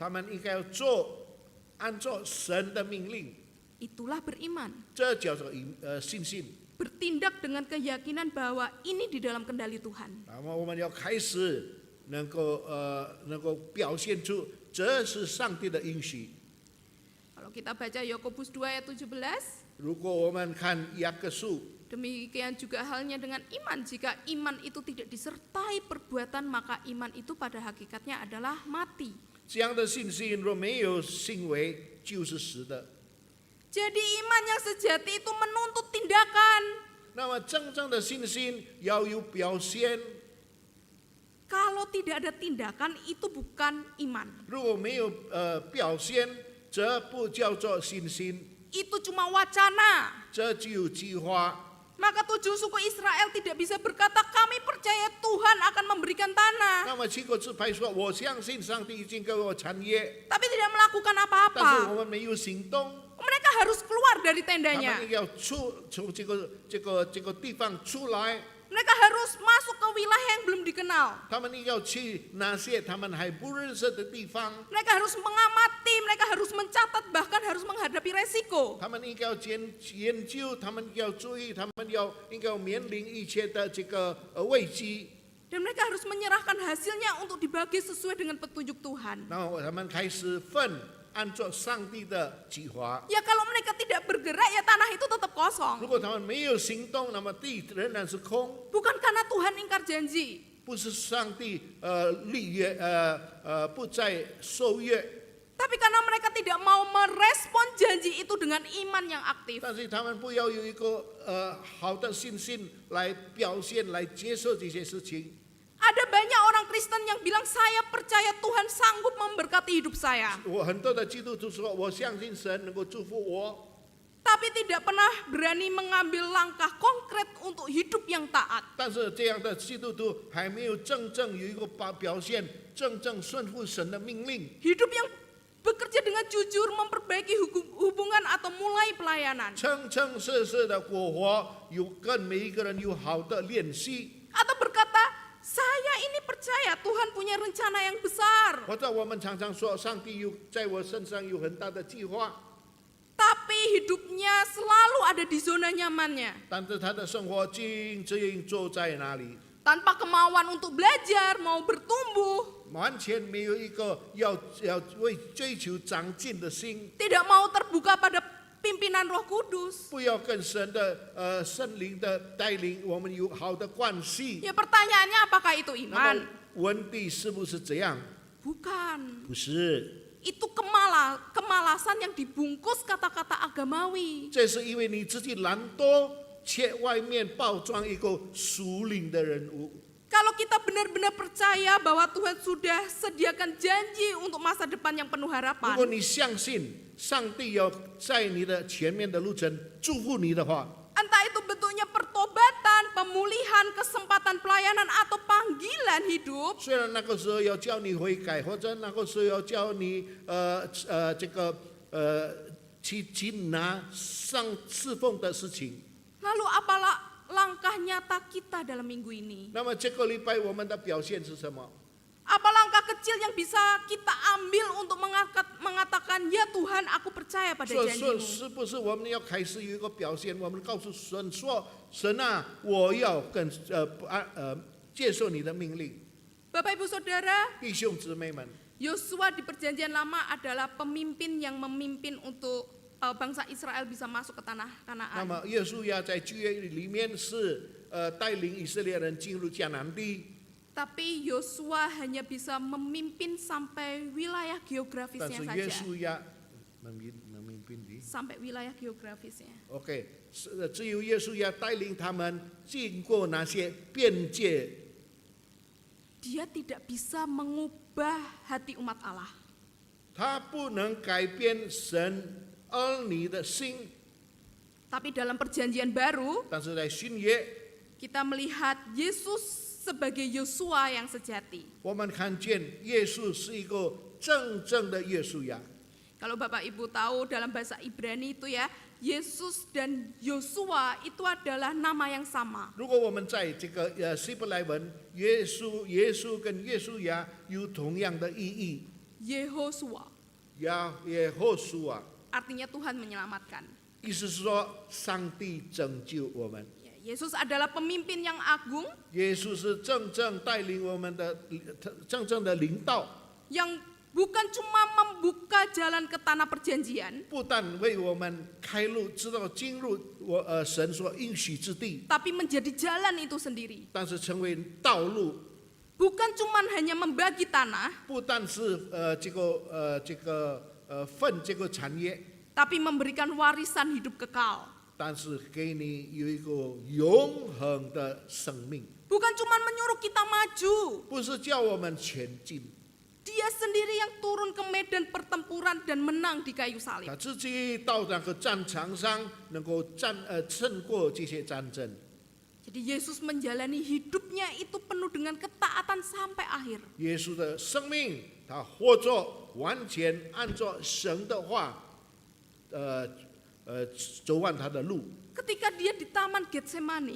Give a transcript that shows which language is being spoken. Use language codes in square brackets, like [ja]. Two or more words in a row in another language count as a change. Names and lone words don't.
[zh] 他们应该要按照神的命令， [id] Itulah beriman. [zh] 这叫做信心。 [id] Bertindak dengan keyakinan bahwa ini di dalam kendali Tuhan. [zh] 那么我们要开始能够表现出这是上帝的应许。 [id] Kalau kita baca Yakobus 2 ayat 17, [zh] 如果我们看雅各书， [id] demikian juga halnya dengan iman. Jika iman itu tidak disertai perbuatan, maka iman itu pada hakikatnya adalah mati. [zh] 这样的信心若没有行为，就是死的。 [id] Jadi iman yang sejati itu menuntut tindakan. [zh] 那么真正的信心要有表现， [id] Kalau tidak ada tindakan, itu bukan iman. [zh] 如果没有表现，这不叫做信心， [id] Itu cuma wacana. [zh] 这只有计划。 [id] Maka 7 suku Israel tidak bisa berkata, kami percaya Tuhan akan memberikan tanah. [zh] 那么7个支派说，我相信上帝已经给我产业， [id] Tapi tidak melakukan [zh] 但是 [id] apa-apa. [zh] 我们没有行动。 [id] Mereka harus keluar dari [zh] 他 [id] tendanya. [zh] 们要从这个地方出来， [id] Mereka harus masuk ke wilayah yang belum dikenal. [zh] 他们要去那些他们还不认识的地方， [id] Mereka harus mengamati, mereka harus mencatat, bahkan harus menghadapi resiko. [zh] 他们应该要研究，他们要注意，他们应该要面临一切的这个危机。 [id] Dan mereka harus menyerahkan hasilnya untuk dibagi sesuai dengan petunjuk Tuhan. [zh] 然后他们开始分，按照上帝的计划。 [id] Ya kalau mereka tidak bergerak, ya tanah itu tetap [zh] 如 [id] kosong. [zh] 果他们没有行动，那么地仍然是空， [id] Bukan karena Tuhan ingkar janji. [zh] 不是上帝立约不再受约， [id] Tapi karena mereka tidak mau merespon janji itu dengan iman yang aktif. [zh] 但是他们不要有一个好的信心来表现，来接受这些事情。 [id] Ada banyak orang Kristen yang bilang, saya percaya Tuhan sanggup memberkati hidup saya. [zh] 我很多的基督徒说，我相信神能够祝福我， [id] Tapi tidak pernah berani mengambil langkah konkret untuk hidup yang taat. [zh] 但是这样的基督徒还没有真正有一个表现，真正顺服神的命令， [id] Hidup yang bekerja dengan jujur, memperbaiki hubungan atau mulai pelayanan. [zh] 诚诚实实的过活，有跟每一个人有好的联系。 [id] Atau berkata, saya ini percaya Tuhan punya rencana yang besar. [zh] 或者我们常常说，上帝在我身上有很大的计划， [id] Tapi hidupnya selalu ada di zona nyamannya. [zh] 但是他的生活仅坐在那里， [id] Tanpa kemauan untuk belajar, mau bertumbuh. [zh] 完全没有一个要为追求长进的心， [id] Tidak mau terbuka pada pimpinan Roh Kudus. [zh] 不要跟神的圣灵的带领我们有好的关系。 [id] Ya pertanyaannya apakah itu [zh] 那么 [id] iman? [zh] 问题是不是这样？ [id] Bukan. [zh] 不是， [id] Itu kemalasan yang dibungkus kata-kata agamawi. [zh] 这是因为你自己懒惰，且外面包装一个属灵的人物。 [id] Kalau kita benar-benar percaya bahwa Tuhan sudah sediakan janji untuk masa depan yang penuh [zh] 如 [id] harapan. [zh] 果你相信上帝要在你的前面的路程祝福你的话， [id] Entah itu bentuknya pertobatan, pemulihan, kesempatan pelayanan, atau panggilan hidup. [zh] 虽然那个时候要叫你悔改，或者那个时候要叫你去拿上侍奉的事情， [id] Lalu apalah langkah nyata kita dalam minggu ini? [zh] 那么这个礼拜我们的表现是什么？ [id] Apa langkah kecil yang bisa kita ambil untuk mengatakan, ya Tuhan aku percaya pada [zh] 说 [id] janji-Mu. [zh] 是不是我们要开始有一个表现？我们告诉神说：“神啊，我要接受你的命令。 [id] Bapak Ibu Saudara, ” [zh] 弟兄姊妹们， [id] Yosua di perjanjian lama adalah pemimpin yang memimpin untuk bangsa Israel bisa masuk ke tanah [zh] 那 [id] Kanaan. [zh] 么耶稣亚在旧约里面是带领以色列人进入迦南地， [id] Tapi Yosua hanya bisa memimpin sampai wilayah [zh] 但 [id] geografisnya [zh] 是耶 [id] saja. 稣亚 memimpin di Sampai wilayah geografisnya. [zh] OK，只有耶稣亚带领他们经过那些边界， [id] Dia tidak bisa mengubah hati umat Allah. [zh] 他不能改变神儿女的心， [id] Tapi dalam perjanjian baru, [zh] 但是在新约， [id] kita melihat Yesus sebagai Yosua yang sejati. [zh] 我们看见耶稣是一个真正的耶稣亚。 [id] Kalau Bapak Ibu tahu dalam bahasa Ibrani itu ya, Yesus dan Yosua itu adalah nama yang sama. [zh] 如果我们在这个希伯来文，耶稣跟耶稣亚有同样的意义， [id] Yehosua, [zh] 耶和苏啊， [id] artinya Tuhan menyelamatkan. [zh] 意思是说上帝拯救我们。 [id] Yesus adalah pemimpin yang agung [zh] 耶稣是真正带领我们的真正的领导， [id] yang bukan cuma membuka jalan ke tanah perjanjian, [zh] 不但为我们开路，知道进入神所应许之地， [id] tapi menjadi jalan itu sendiri. [zh] 但是成为道路， [id] Bukan cuma hanya membagi tanah, [zh] 不但是分这个产业， [id] tapi memberikan warisan hidup kekal. [zh] 但是给你有一个永恒的生命， [id] Bukan cuma menyuruh kita maju, [zh] 不是叫我们前进， [id] Dia sendiri yang turun ke medan pertempuran dan menang di kayu salib. [zh] 他自己到那个战场上，能够胜过这些战争。 [id] Jadi Yesus menjalani hidupnya itu penuh dengan ketaatan sampai akhir. [zh] 耶稣的生命，他活着完全按照神的话，走完他的路。 [id] Ketika dia di Taman Getsemani,